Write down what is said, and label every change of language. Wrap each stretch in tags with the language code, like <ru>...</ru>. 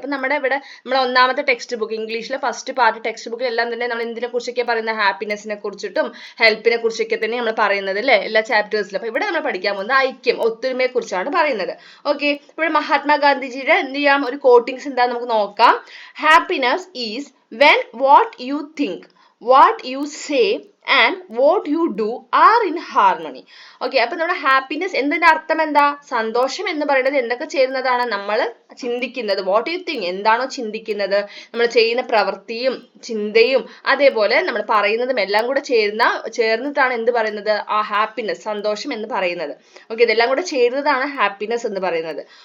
<ml>അപ്പൊ നമ്മുടെ 1ാമത്തെ text book, ഇംഗ്ലീഷിലെ ഫസ്റ്റ് പാർട്ട് ടെക്സ്റ്റ് ബുക്കിൽ എല്ലാം തന്നെ നമ്മൾ എന്തിനെ കുറിച്ചൊക്കെ പറയുന്നത്? ഹാപ്പിനെസിനെ കുറിച്ചിട്ടും ഹെൽപ്പിനെ കുറിച്ചൊക്കെ തന്നെ നമ്മൾ പറയുന്നത് അല്ലേ? എല്ലാ ചാപ്റ്റേഴ്സിലും. അപ്പൊ ഇവിടെ നമ്മൾ പഠിക്കാൻ പോകുന്നത് ഐക്യം, ഒത്തൊരുമയെ കുറിച്ചാണ് പറയുന്നത്. ഓക്കെ, ഇവിടെ മഹാത്മാഗാന്ധിജിയുടെ എന്ത് ചെയ്യാം? ഒരു കോട്ടിങ്സ് എന്താ നമുക്ക് നോക്കാം.</ml> <en>Happiness is when what you think, what you say and what you do are in harmony.</en> <ml>Okay, അപ്പൊ നമ്മുടെ ഹാപ്പിനെസ് എന്നതിന്റെ അർത്ഥം എന്താ? സന്തോഷം എന്ന് പറയുന്നത് എന്തൊക്കെ ചേരുന്നതാണ്? നമ്മൾ ചിന്തിക്കുന്നത്,</ml> <en>what you think,</en> <ml>എന്താണോ ചിന്തിക്കുന്നത്, നമ്മൾ ചെയ്യുന്ന പ്രവൃത്തിയും ചിന്തയും അതേപോലെ നമ്മൾ പറയുന്നതും എല്ലാം കൂടെ ചേർന്നിട്ടാണ് എന്ത് പറയുന്നത്? ആ ഹാപ്പിനെസ്, സന്തോഷം എന്ന് പറയുന്നത്. ഓക്കെ, ഇതെല്ലാം കൂടെ ചേരുന്നതാണ് ഹാപ്പിനെസ് എന്ന് പറയുന്നത്.</ml>